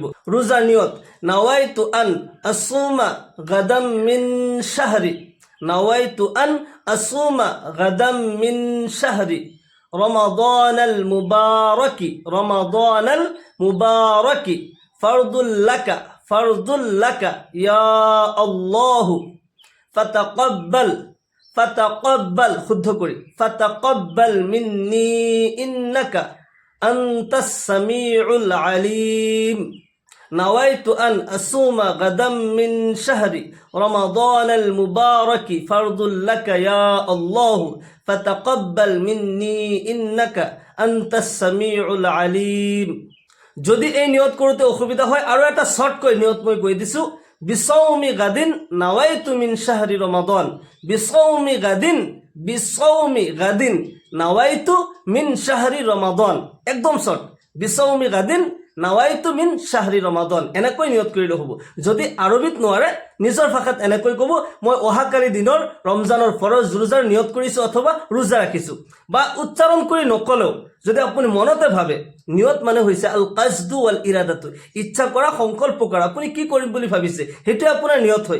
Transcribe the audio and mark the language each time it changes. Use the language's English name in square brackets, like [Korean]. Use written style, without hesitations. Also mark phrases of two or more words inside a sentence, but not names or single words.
[Assamese] ৰোজাৰ নিয়ত, [Arabic] نويت أن أصوم غدا من شهر، نويت أن أصوم غدا من شهر رمضان المبارك، رمضان المبارك فرضا لك يا الله فتقبل [Assamese] শুদ্ধ কৰি, [Arabic] فتقبل مني إنك أنت السميع العليم. نويت أن أصوم غدا من شهر رمضان المبارك فرضا لك يا الله فتقبل مني إنك أنت السميع العليم. [Assamese] যদি এই নিয়ত কৰোঁতে অসুবিধা হয়, আৰু এটা শৰ্টকৈ নিয়ত মই কৈ দিছো, [Arabic] بصوم غد نويت من شهر رمضان, بصوم غد نويت من شهر رمضان, [Assamese] একদম শর্ট, [Arabic] بصوم غد نويت من شهر رمضان, [Assamese] এনেকৈ নিয়ত কৰিলে হ'ব। যদি আৰবিত নোৱাৰে নিজৰ ভাষাত এনেকৈ ক'ব, মই অহাকালি দিনৰ ৰমজানৰ ফৰজ ৰোজাৰ নিয়ত কৰিছো অথবা ৰোজা ৰাখিছো। বা উচ্চাৰণ কৰি নকলেও যদি আপুনি মনতে ভাবে, নিয়ত মানে হৈছে [Arabic] القصد والإرادة, [Assamese] ইচ্ছা কৰা, সংকল্প কৰা, আপুনি কি কৰিম বুলি ভাবিছে সেইটোৱে আপোনাৰ নিয়ত হয়।